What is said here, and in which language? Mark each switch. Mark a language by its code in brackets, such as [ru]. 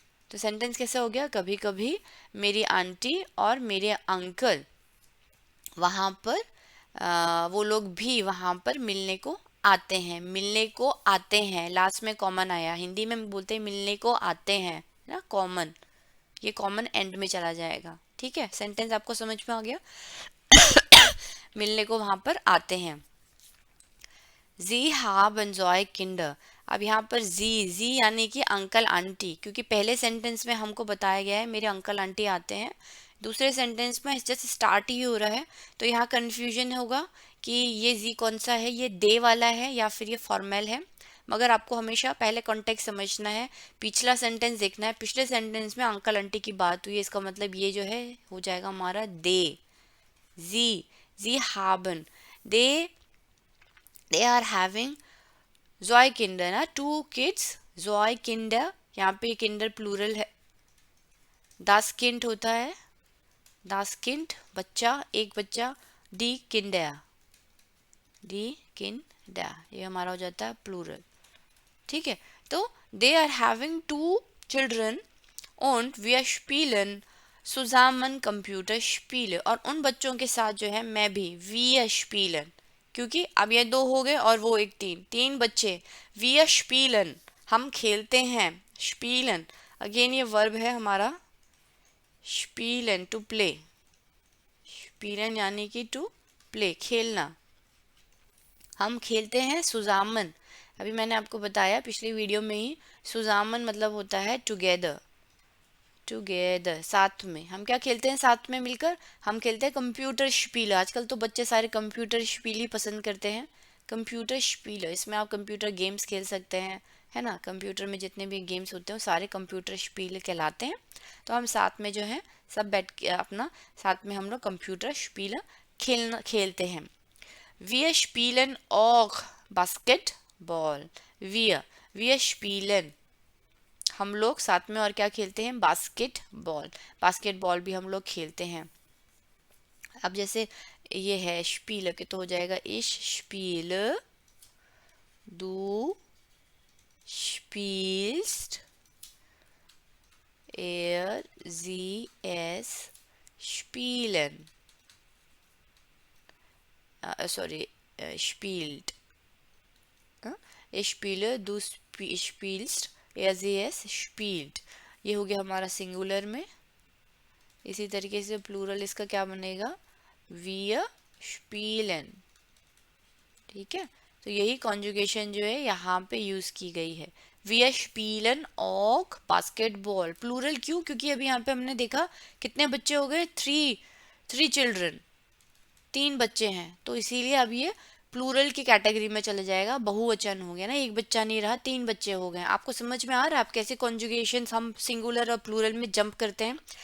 [hi] तो सेंटेंस कैसे हो गया, कभी कभी मेरी आंटी और मेरे अंकल वहाँ पर, वो लोग भी वहाँ पर मिलने को आते हैं. मिलने को आते हैं, लास्ट में कॉमन आया. हिंदी में बोलते हैं मिलने को आते हैं ना, कॉमन. ये कॉमन एंड में चला जाएगा. ठीक है, सेंटेंस आपको समझ में आ गया. मिलने को वहाँ पर आते हैं. [de] जी haben zwei Kinder. [hi] अब यहाँ पर जी यानी कि अंकल आंटी, क्योंकि पहले सेंटेंस में हमको बताया गया है मेरे अंकल आंटी आते हैं. दूसरे सेंटेंस में जस्ट स्टार्ट ही हो रहा है, तो यहाँ कंफ्यूजन होगा कि ये जी कौन सा है, ये दे वाला है या फिर ये फॉर्मल है. मगर आपको हमेशा पहले कॉन्टेक्स्ट समझना है, पिछला सेंटेंस देखना है. पिछले सेंटेंस में अंकल आंटी की बात हुई, इसका मतलब ये जो है हो जाएगा हमारा दे. [de] जी, जी haben, [en] they are having Zwei Kinder ना, 2 kids. [hi] Zwei Kinder, यहाँ पे किंडर प्लूरल है. Das Kind होता है, das Kind बच्चा, एक बच्चा. [de] Die Kinder, die Kinder, [hi] ये हमारा हो जाता है प्लूरल. [de] ठीक है, तो [en] they are having 2 children [de] und wir spielen zusammen Computerspiele. [hi] और उन बच्चों के साथ जो है मैं भी, wir spielen, क्योंकि अब ये 2 हो गए और वो एक 3 बच्चे. wir spielen, हम खेलते हैं. spielen अगेन ये वर्ब है हमारा, spielen टू प्ले. spielen यानी कि टू प्ले खेलना, हम खेलते हैं सुजामन। अभी मैंने आपको बताया पिछली वीडियो में ही, सुजामन मतलब होता है टुगेदर, टुगेदर साथ में। हम क्या खेलते हैं साथ में मिलकर? हम खेलते हैं कंप्यूटर स्पील। आजकल तो बच्चे सारे कंप्यूटर स्पील ही पसंद करते हैं। कंप्यूटर स्पील, इसमें आप कंप्यूटर गेम्स खेल सकते हैं, है ना। कंप्यूटर में जितने भी गेम्स होते हैं वो सारे कंप्यूटर स्पील कहलाते हैं। तो हम साथ में जो है सब बैठ के अपना साथ में हम लोग कंप्यूटर स्पील खेलते हैं। [de] Wir spielen auch Basketball। Wir, wir spielen, [hi] हम लोग साथ में और क्या खेलते हैं? बास्केटबॉल। बास्केटबॉल भी हम लोग खेलते हैं। अब जैसे ये है स्पील के, तो हो जाएगा [de] ich spiele, du spielst, er, sie, es spielen, sorry, spielt, ich spiele, du spielst, er, sie, es spielt। [hi] ये हो गया हमारा सिंगुलर में। इसी तरीके से प्लूरल इसका क्या बनेगा? [de] wir spielen। [hi] ठीक है, तो यही कॉन्जुगेशन जो है यहाँ पे यूज की गई है। [de] wir spielen auch बास्केटबॉल। [hi] Plural क्यों? क्योंकि अभी यहाँ पे हमने देखा कितने बच्चे हो गए? थ्री चिल्ड्रन, 3 बच्चे हैं, तो इसीलिए अब ये प्लूरल की कैटेगरी में चला जाएगा, बहुवचन हो गया ना, एक बच्चा नहीं रहा, 3 बच्चे हो गए। आपको समझ में आ रहा है आप कैसे कॉन्जुगेशन हम सिंगुलर और प्लूरल में जंप करते हैं?